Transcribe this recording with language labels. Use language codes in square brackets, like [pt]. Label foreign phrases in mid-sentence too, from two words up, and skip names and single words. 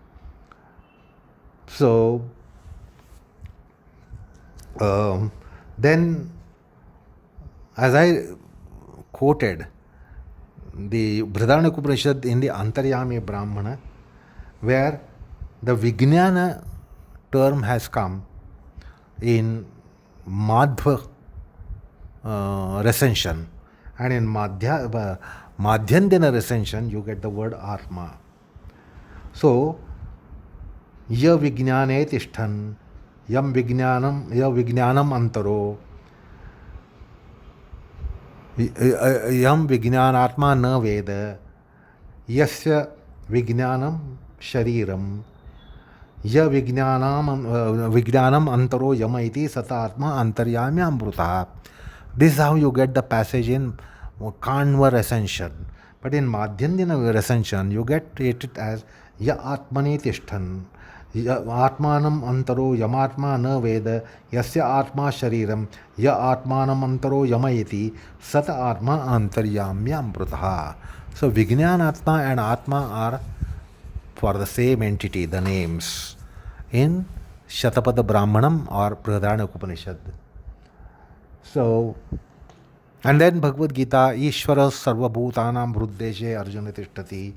[en] So, then, as I quoted the Brihadaranyaka Upanishad in the Antaryami Brahmana, where the Vijnana term has come in Madhva recension, and in Madhyandina recension you get the word Atma. So, [sa] य विज्ञाने तिष्ठन् य विज्ञानम् अन्तरो यम् विज्ञानात्मा न वेद यस्य विज्ञानम् शरीरम् य विज्ञानम् अन्तरो यम इति सतात्मा अन्तर्यामी अमृत. [en] This is how you get the passage in Kanva recension. But in Madhyandina recension, you get it as [sa] य आत्मनि तिष्ठन् य आत्मानम् अन्तरो यमात्मा न वेद यस्य आत्मा शरीरम् य आत्मानम् अन्तरो यमयति स आत्मा अन्तर्याम्यमृतः. [en] So Vijnanatma and Atma are for the same entity, the names, in Shatapada Brahmanam or Brihadaranyaka Upanishad. So, and then Bhagavad Gita, [sa] ईश्वर सर्व भूतानाम् हृद्देशे अर्जुन तिष्ठति.